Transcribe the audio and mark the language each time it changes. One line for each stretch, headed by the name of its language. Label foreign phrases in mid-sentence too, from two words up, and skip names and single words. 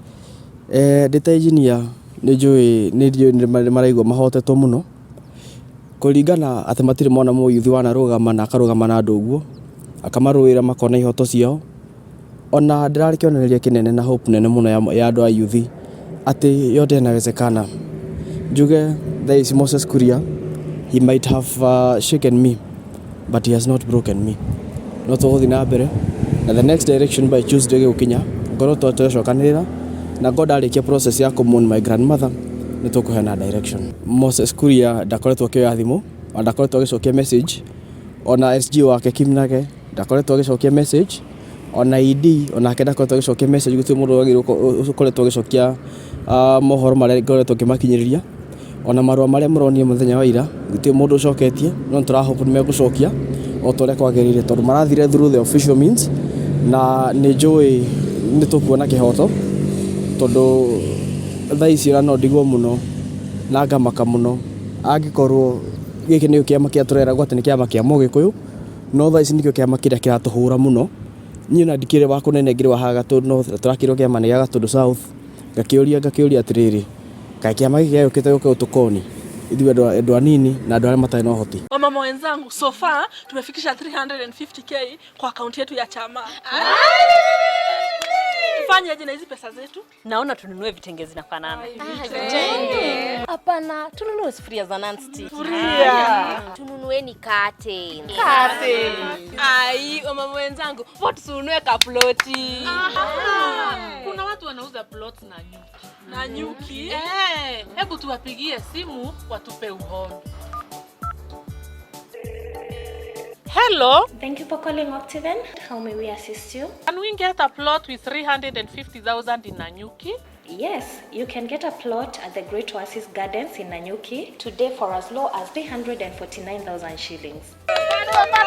Kikuyu: ndita engineer ni njui ni maraigwa mahotetwo muno kuringana ati matire mona muyuthi wanarugama na akarugama na andu uguo akamaruira makona ihoto ciao ona ndirari kionereria kinene na hope nene muno ya andu a yuthi ati
Swahili: yote inawezekana.
English: Njuge there is Moses Kuria, he might have shaken me but he has not broken me.
Kikuyu: No tuguthi na mbere na
English: the next direction by Tuesday
Kikuyu: gukinya ngoro twacokanirira na God arikia process ya kumon
English: my grandmother
Kikuyu: ni tukuhena direction. Moses Kuria ndakoretwo akioya thimu, ndakoretwo agicokia message, ona SG wake Kimnage ndakoretwo agicokia message, ona ID ona ndakoretwo agicokia message gutu mundu agirwo ukoretwo agicokia mohoro maria ngoretwo kimakinyiriria, ona marua maria muronie muthenya wa ira gutu mundu ucoketie no turahope ni megucokia o tore kwagirire tondu marathire
English: through the official means
Kikuyu: na ni njui ni tukuona kihoto tondu thaisi no ndigwo muno na ngamaka muno angikorwo giki ni kiama kia turera gwate ni kiama kia Mugikuyu no thaisi nikio kiama kiria kiratuhura muno ni na ndikire wa kunenegire wa Gatu North turakirwo kiama ni Gatu South ngakiuria atiriri kai kiama giki yukite guke utukoni ithuĩ andũ anini na andũ arĩa matarĩ na ũhoti.
Swahili: Wamama wenzangu, so far tumefikisha 350k kwa akaunti yetu ya chama. Tufanyeje na hizi pesa zetu? Naona tununue vitenge zinafanana. Vitenge. Hapana, tununue sufuria za non-stick. Sufuria. Tununueni curtain. Ai, wamama wenzangu, vote tununue kaploti. Kuna watu wanauza
English: get plots
Swahili: na nyuki. Na nyuki? Hebu tuwapigie simu watupe uhondo.
English: Hello. Thank you for calling Octaven. How may we assist you? Can we get a plot with 350,000 in Nanyuki? Yes, you can get a plot at the Great Oasis Gardens in Nanyuki today for as low as 349,000 shillings.